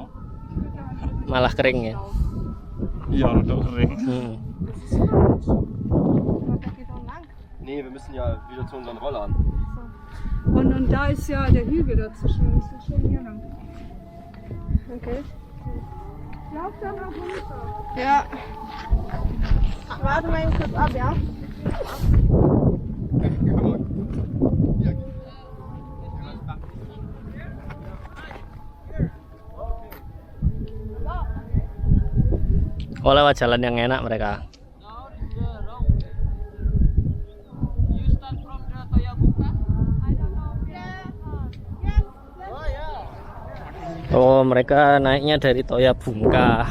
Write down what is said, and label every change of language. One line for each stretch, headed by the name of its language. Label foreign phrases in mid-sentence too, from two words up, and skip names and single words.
Indonesian: malah kering ya. Iya, udah kering.
German: Nee, wir müssen ja wieder zu unseren Rollern. Und da ist ja der Hügel dazwischen. Das ist schon hier lang. Okay. Lauf da mal runter. Ja. Warte mal eben kurz ab, ja?
Indonesian: Oh, lewat jalan yang enak mereka. Oh, mereka naiknya dari Toya Bungka.